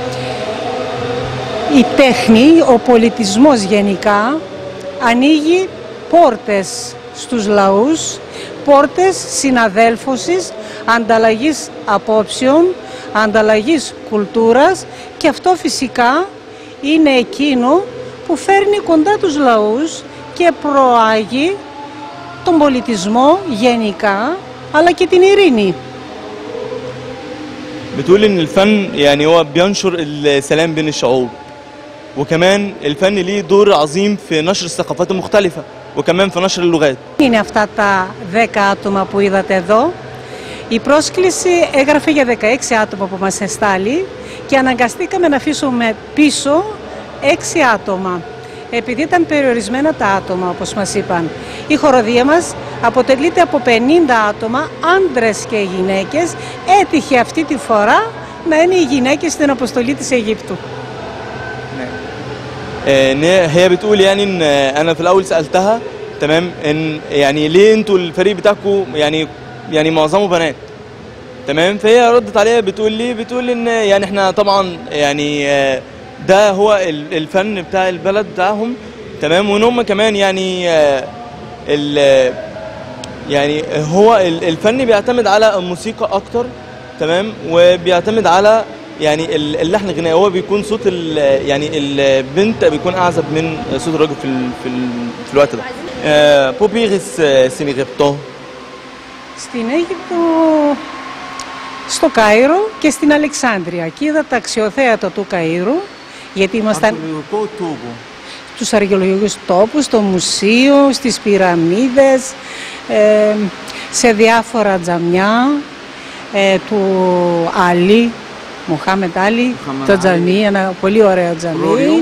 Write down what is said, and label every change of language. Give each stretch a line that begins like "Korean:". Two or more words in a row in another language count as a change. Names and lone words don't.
Greek: Η τέχνη, ο πολιτισμός γενικά, ανοίγει πόρτες στους λαούς, πόρτες συναδέλφωσης, ανταλλαγής απόψεων, ανταλλαγής κουλτούρας, και αυτό φυσικά είναι εκείνο που φέρνει κοντά τους λαούς και προάγει τον πολιτισμό γενικά, αλλά και την ειρήνη.
Arabic: بتقول إن الفن يعني هو بينشر السلام بين الشعوب، وكمان الفن ليه دور عظيم في نشر الثقافات المختلفة وكمان في نشر اللغات.
Greek: Είναι αυτά τα 10 άτομα που είδατε εδώ. Η πρόσκληση έγραφε για 16 άτομα που μας εστάλει και αναγκαστήκαμε να αφήσουμε πίσω 6 άτομα, επειδή ήταν περιορισμένα τα άτομα, όπως μας είπαν. Η χοροδία μας αποτελείται από 50 άτομα, άντρες και γυναίκες. Έτυχε αυτή τη φορά να είναι οι γυναίκες στην αποστολή της Αιγύπτου.
Arabic: هي بتقول يعني إن أنا في الأول سألتها تمام إن يعني ليه أنتوا الفريق بتاعكم يعني معظمه بنات تمام، فهي ردت عليها بتقول إن يعني إحنا طبعا يعني ده هو الفن بتاع البلد بتاعهم تمام، وإن هم كمان يعني هو الفن بيعتمد على الموسيقى أكتر تمام، وبيعتمد على يعني اللحن الغنائي، هو بيكون صوت يعني البنت بيكون أعزب من صوت الراجل في الوقت ده.
Greek: Πού πήγες στην Αίγυπτο? Στην Αίγυπτο, στο Κάιρο και στην Αλεξάνδρεια. Και είδα τα αξιοθέατα του Καΐρου, γιατί ήμασταν στους αρχαιολογικούς τόπους, στο μουσείο, στις πυραμίδες, σε διάφορα τζαμιά του Αλή, Μοχάμετ Άλι, το τζαμί, ένα πολύ ωραίο τζαμί.